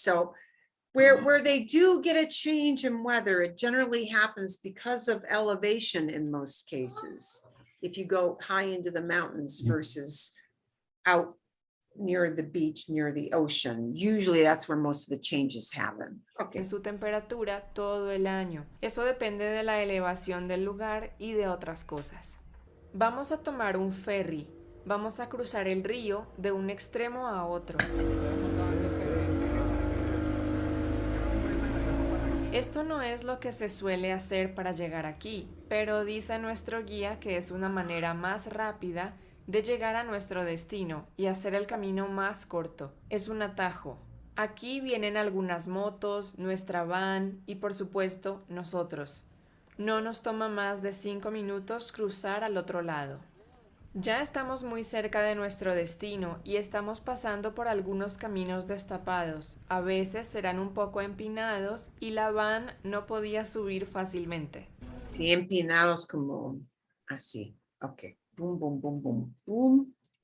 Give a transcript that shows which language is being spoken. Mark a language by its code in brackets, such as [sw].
[en] So where they do get a change in weather, it generally happens because of elevation in most cases. If you go high into the mountains versus out near the beach, near the ocean, usually that's where most of the changes happen. Okay. [es] en su temperatura todo el año. Eso depende de la elevación del lugar y de otras cosas. Vamos a tomar un ferry. Vamos a cruzar el río de un extremo a otro. Esto no es lo que se suele hacer para llegar aquí, pero dice nuestro guía que es una manera más rápida de llegar a nuestro destino y hacer el camino más corto. Es un atajo. Aquí vienen algunas motos, nuestra van y, por supuesto, nosotros. No nos toma más de 5 minutos cruzar al otro lado. Ya estamos muy cerca de nuestro destino y estamos pasando por algunos caminos destapados. A veces serán un poco empinados y la van no podía subir fácilmente. Sí, empinados como así. Ok. Boom, boom, boom, boom, boom.